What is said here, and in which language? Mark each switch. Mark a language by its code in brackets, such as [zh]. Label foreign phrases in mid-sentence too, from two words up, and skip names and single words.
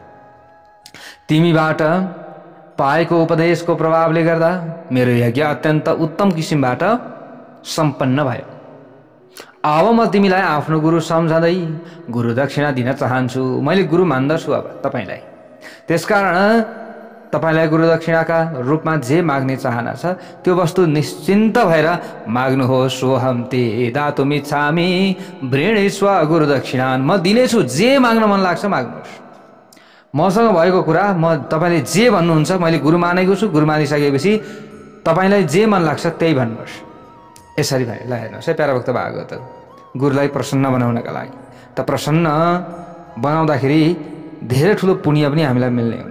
[ne] तिमीबाट पाएको उपदेशको प्रभावले गर्दा मेरो यज्ञ अत्यन्त उत्तम किसिमबाट सम्पन्न भयो। अब म तिमीलाई आफ्नो गुरु सम्झँदै गुरु दक्षिणा दिन चाहन्छु। मैले गुरु मान्दछु अब तपाईलाई, त्यसकारण तपाईलाई गुरु दक्षिणाका रूपमा जे माग्ने चाहना छ त्यो वस्तु निश्चिन्त भएर माग्नुहोस्। [sa] सोहम ते दातुमिच्छामि वृणीस्व गुरु दक्षिणान्, [ne] म दिनेछु, जे माग्न मन लाग्छ माग्नुहोस्। मसँग भएको कुरा म तपाईले जे भन्नुहुन्छ, मैले गुरु मानेको छु, गुरु मानिसकेपछि तपाईलाई जे मन लाग्छ त्यही भन्नुहोस्। यसरी भयो। ल हेर्नुहोस् है प्यारा भक्त भागवतहरू, गुरुलाई प्रसन्न बनाउनका लागि त प्रसन्न बनाउँदाखेरि धेरै ठुलो पुण्य पनि हामीलाई मिल्ने हुन्छ।